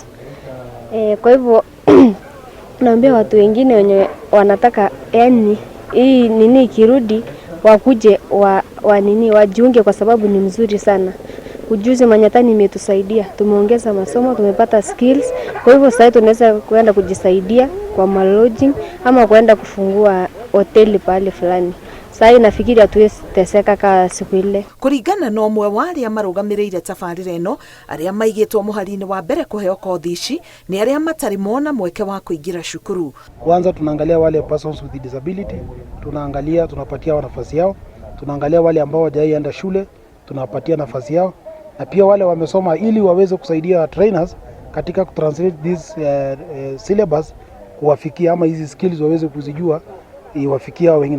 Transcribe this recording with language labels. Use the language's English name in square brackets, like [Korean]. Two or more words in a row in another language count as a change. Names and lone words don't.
[Swahili] Kwa hivyo naambia watu wengine wenye wanataka yani hii nini ikirudi wakuje wajiunge kwa sababu ni mzuri sana. Ujuzi Manyatani imetusaidia, tumeongeza masomo, tumepata skills. Kwa hivyo sasa tunaweza kwenda kujisaidia kwa lodging ama kwenda kufungua hoteli pale fulani. Sasa nafikiri hatuwezi teseka ka siku ile. [Kikuyu] Kũringana na ũmwe wa arĩa marũgamĩrĩire tabarĩra ĩno, arĩa maigĩtwo mũhari-inĩ wa mbere kũheo kothi ici nĩ arĩa matarĩ mona mweke wa kũingĩra cukuru. [Swahili] Kwanza tunaangalia wale [English] persons with disability, [Swahili] tunapatia nafasi yao, tunaangalia wale ambao hawajaenda shule, tunapatia nafasi yao, na pia wale wamesoma ili waweze kusaidia trainers katika kutranslate [English] this syllabus [Swahili] kuwafikia ama hizi skills waweze kuzijua iwafikia wengine.